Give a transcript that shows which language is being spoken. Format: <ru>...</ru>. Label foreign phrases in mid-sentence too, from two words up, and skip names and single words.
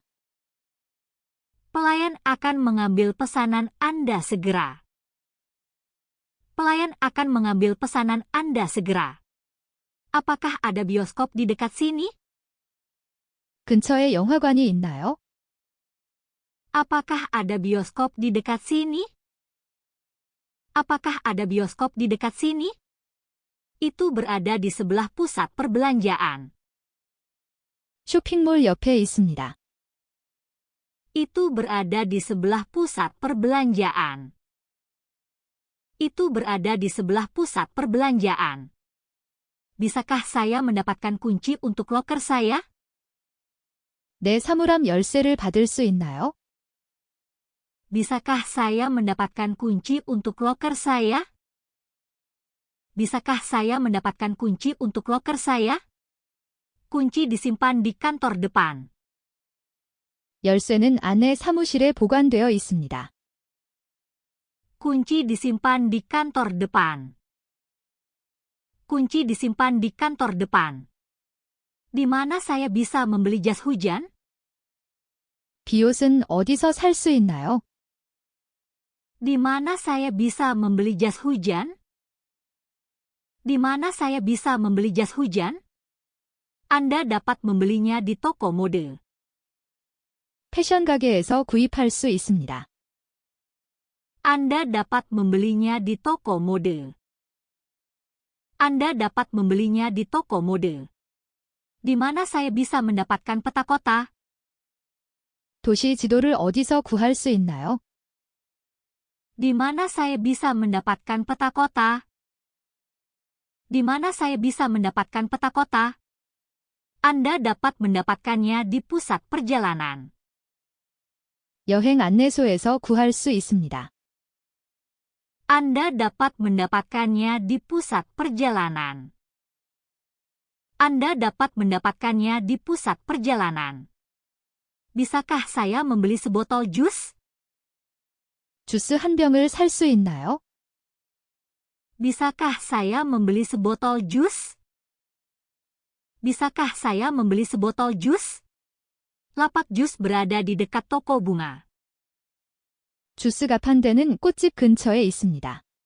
<id>Pelayan akan mengambil pesanan Anda segera. Pelayan akan mengambil pesanan Anda segera. Apakah ada bioskop di dekat sini?</id> <ko>근처에 영화관이 있나요?</ko> <id>Apakah ada bioskop di dekat sini? Apakah ada bioskop di dekat sini? Itu berada di sebelah pusat perbelanjaan.</id> <ko>쇼핑몰 옆에 있습니다.</ko> <id>Itu berada di sebelah pusat perbelanjaan. Itu berada di sebelah pusat perbelanjaan. Bisakah saya mendapatkan kunci untuk loker saya?</id> <ko>내 사물함 열쇠를 받을 수 있나요?</ko> <id>Bisakah saya mendapatkan kunci untuk loker saya? Bisakah saya mendapatkan kunci untuk loker saya? Kunci disimpan di kantor depan.</id> <ko>열쇠는 안에 사무실에 보관되어 있습니다.</ko> <id>Kunci disimpan di kantor depan. Kunci disimpan di kantor depan. Di mana saya bisa membeli jas hujan?</id> <ko>비옷은 어디서 살 수 있나요?</ko> <id>Di mana saya bisa membeli jas hujan? Di mana saya bisa membeli jas hujan? Anda dapat membelinya di toko mode.</id> <ko>패션 가게에서 구입할 수 있습니다.</ko> <id>Anda dapat membelinya di toko mode. Anda dapat membelinya di toko mode. Di mana saya bisa mendapatkan peta kota?</id> <ko>도시 지도를 어디서 구할 수 있나요?</ko> <id>Di mana saya bisa mendapatkan peta kota? Di mana saya bisa mendapatkan peta kota? Anda dapat mendapatkannya di pusat perjalanan.</id> <ko>여행 안내소에서 구할 수 있습니다.</ko> <id>Anda dapat mendapatkannya di pusat perjalanan. Anda dapat mendapatkannya di pusat perjalanan. Bisakah saya membeli sebotol jus?</id> <ko>주스 한 병을 살 수 있나요?</ko> <id>Bisakah saya membeli sebotol jus? Bisakah saya membeli sebotol jus? Lapak jus berada di dekat toko bunga.</id> <ko>주스 가판대는 꽃집 근처에 있습니다.</ko>